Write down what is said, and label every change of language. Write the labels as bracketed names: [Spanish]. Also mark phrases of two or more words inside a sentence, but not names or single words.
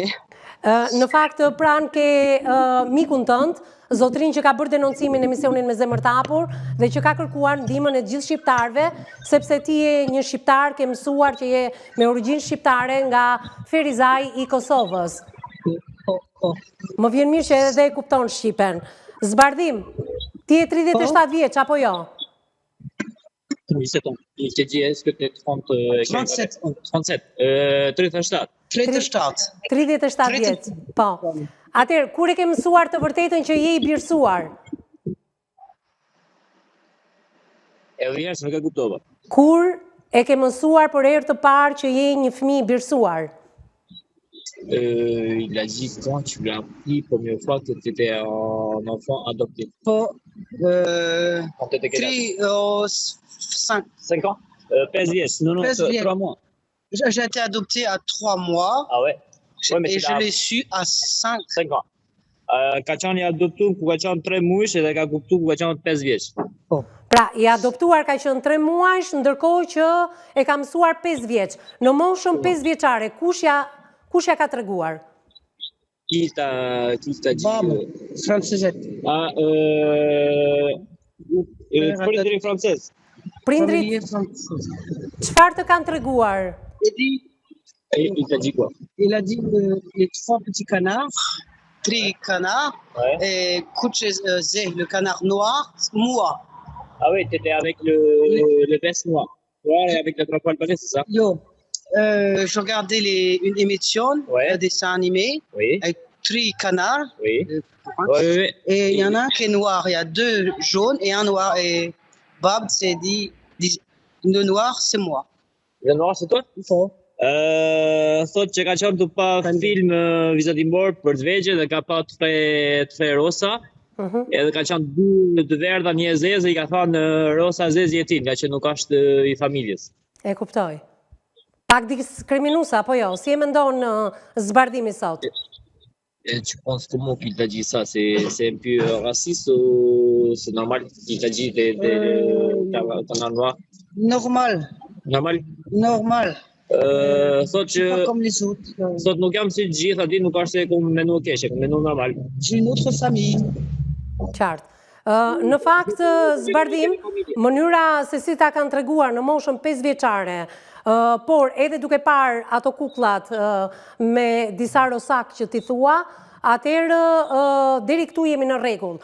[Albanian] Në fakt pranë ke mikun tënd, zotrin që ka bërë denoncimin e emisionin Me Zemër të Hapur dhe që ka kërkuar ndihmën e gjithë shqiptarëve, sepse ti je një shqiptar, ke mësuar që je me origjinë shqiptare nga Ferizaj i Kosovës. Më vjen mirë që edhe e kupton shqipen. Zbardim, ti je 37 vjeç apo jo? [French] 37 ans. Il s'est dit, est-ce que tu es 37? 37. [Albanian] 37 vjeç. Po. Atëherë, kur e ke mësuar të vërtetën që je i birësuar? E vjesh nuk e kuptova. Kur e ke mësuar për herë të parë që je një fëmijë i birësuar? [French] Il a dit quand tu l'as appris première fois que tu étais un enfant adopté. [Albanian] Po, [French] Quand tu étais quel âge? 5 ans? [Albanian] 15 vjeç. [French] Non, 3 mois. J'ai été adoptée à 3 mois Ah ouais? Ouais, mais et c'est je l'ai su à 5. 5 ans. [Albanian] Ka qenë i adoptuar ku ka qenë 3 muaj edhe ka kuptuar ku ka qenë 5 vjeç. Pra, i adoptuar ka qenë 3 muajsh, ndërkohë që e ka mësuar 5 vjeç. Në moshën 5 vjeçare, kush ja ka treguar? [French] Qui t'a dit? [Albanian] Babë, francezet. Prindëri francez. Prindrit, çfarë të kanë treguar? [French] Il t'a dit quoi? Il a dit les 3 petits canards, 3 canards, Ouais. et Kuchezé, le canard noir, moi. Ah oui, t'étais avec le veste noir. Ouais, avec le trois poils balais, c'est ça? Yo, je regardais une émission, Ouais. un dessin animé, Oui, avec 3 canards. oui. Ouais. Et il y en a un qui est noir, il y a 2 jaunes et un noir. Et Bab s'est dit, le noir, c'est moi. Le noir, c'est toi? [Albanian] Po. Thot që ka qenë të pa film vizatimor për të vegjë dhe ka pa tre rosa, edhe ka qenë 2 verdha, një e zezë, i ka thënë rosa zezë jetin, nga që nuk është i familjes. E kuptoj. Pak diskriminuese apo jo? Si e mendon Zbardimi sot? [French] Et tu penses comment qu'il t'a dit ça? C'est un peu raciste ou c'est normal qu'il t'a dit t'as un noir? Normal. Normal? Normal. [Albanian] Thot që [French] Pas comme les autres. [Albanian] thot nuk jam si të gjithë aty, nuk është se kom menu keqe, kom menu normal. [French] J'ai une autre famille. [Albanian] Qartë. Në fakt, Zbardim, mënyra se si ta kanë treguar në moshën 5 vjeçare, por edhe duke parë ato kukullat me disa rosak që ti thua, atëherë deri këtu jemi në rregull.